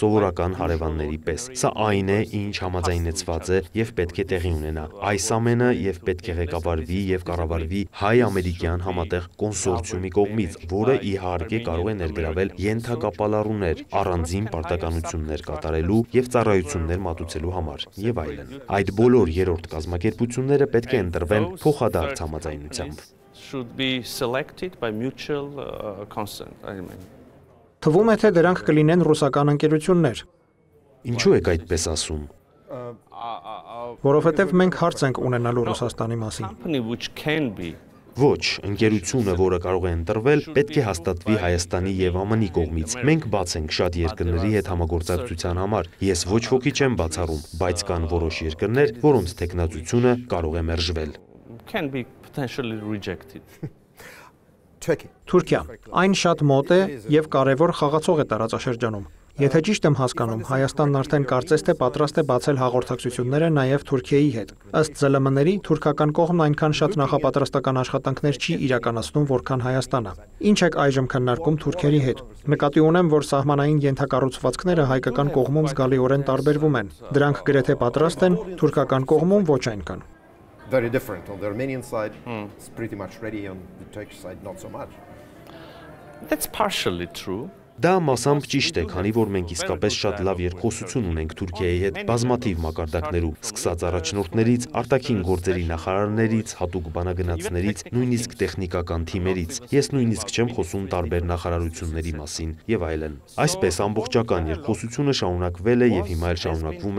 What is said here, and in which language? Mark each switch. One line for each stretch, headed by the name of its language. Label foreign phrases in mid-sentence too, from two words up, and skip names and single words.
Armenian: սովորական հարևանների պես։ Սա այն է, ինչ համաձայնեցված է եւ պետք է տեղի ունենա։ Այս ամենը եւ պետք է ղեկավարվի եւ կառավարվի հայ-ամերիկյան համատեղ կոնսորցիումի կողմից, որը իհարկե կարող է ներգրավել ենթակապալառուներ, առանձին պարտականություններ կատարելու եւ ծառայություններ մատուցելու համար եւ այլն։ Այդ բոլոր երրորդ կազմակերպությունները պետք է ընտրվեն փոխադարձ համաձայնությամբ։
English: Should be selected by mutual consent.
Armenian: Թվում է, թե դրանք կլինեն ռուսական ընկերություններ։ Ինչու եք այդպես ասում։ Որովհետև մենք հարց ենք ունենալու Ռուսաստանի մասին։
English: Company which can be
Armenian: Ոչ, ընկերությունը, որը կարող է ընտրվել, պետք է հաստատվի Հայաստանի եւ ԱՄՆ-ի կողմից։ Մենք բաց ենք շատ երկրների հետ համագործակցության համար։ Ես ոչ ոքի չեմ բացառում, բայց կան որոշ երկրներ, որոնց տեխնացությունը կարող է մերժվել։
English: can be potentially rejected.
Armenian: Թուրքիա։ Այն շատ մոտ է եւ կարեւոր խաղացող է տարածաշրջանում։ Եթե ճիշտ եմ հասկանում, Հայաստանն արդեն կարծես թե պատրաստ է բացել հաղորդակցությունները նաև Թուրքիայի հետ։ Ըստ ԶԼՄ-ների, թուրքական կողմն այնքան շատ նախապատրաստական աշխատանքներ չի իրականացնում, որքան Հայաստանը։ Ինչ եք այժմ քննարկում թուրքերի հետ։ Նկատի ունեմ, որ սահմանային ենթակառուցվածքները հայկական կողմում զգալիորեն տարբերվում են։ Դրանք գրեթե պատրաստ են, թուրքական կողմում ոչ այնքան։
English: Very different. On the Armenian side, it's pretty much ready. On the Turkish side, not so much. That's partially true.
Armenian: Դա մասամբ ճիշտ է, քանի որ մենք իսկապես շատ լավ երկխոսություն ունենք Թուրքիայի հետ բազմաթիվ մակարդակներում, սկսած առաջնորդներից, արտաքին գործերի նախարարներից, հատուկ բանագնացներից, նույնիսկ տեխնիկական թիմերից։ Ես նույնիսկ չեմ խոսում տարբեր նախարարությունների մասին եւ այլն։ Այսպես ամբողջական երկխոսությունը շարունակվել է եւ հիմա էլ շարունակվում